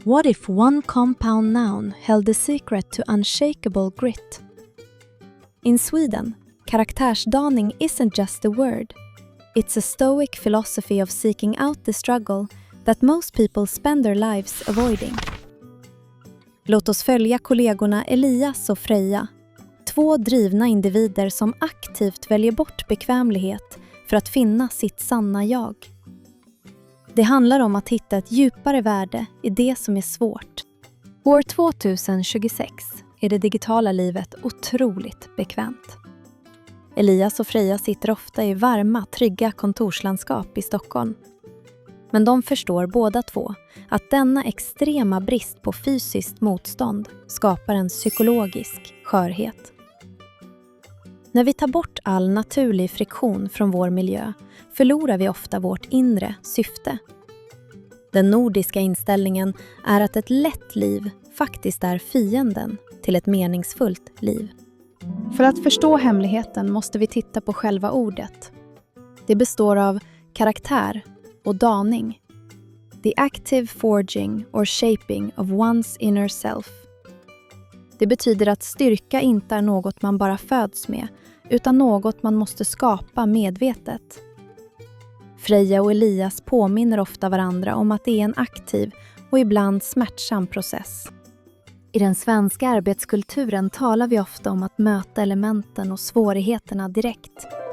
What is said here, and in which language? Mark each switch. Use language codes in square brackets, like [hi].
[en] What if one compound noun held the secret to unshakable grit? In Sweden, karaktärsdaning isn't just a word. It's a stoic philosophy of seeking out the struggle that most people spend their lives avoiding. [sv] Låt oss följa kollegorna Elias och Freja, två drivna individer som aktivt väljer bort bekvämlighet för att finna sitt sanna jag. Det handlar om att hitta ett djupare värde i det som är svårt. År 2026 är det digitala livet otroligt bekvämt. Elias och Freja sitter ofta i varma, trygga kontorslandskap i Stockholm. Men de förstår båda två att denna extrema brist på fysiskt motstånd skapar en psykologisk skörhet. När vi tar bort all naturlig friktion från vår miljö förlorar vi ofta vårt inre syfte. Den nordiska inställningen är att ett lätt liv faktiskt är fienden till ett meningsfullt liv. För att förstå hemligheten måste vi titta på själva ordet. Det består av karaktär och daning. [en] The active forging or shaping of one's inner self. [sv] Det betyder att styrka inte är något man bara föds med, utan något man måste skapa medvetet. Freja och Elias påminner ofta varandra om att det är en aktiv och ibland smärtsam process. I den svenska arbetskulturen talar vi ofta om att möta elementen och svårigheterna direkt.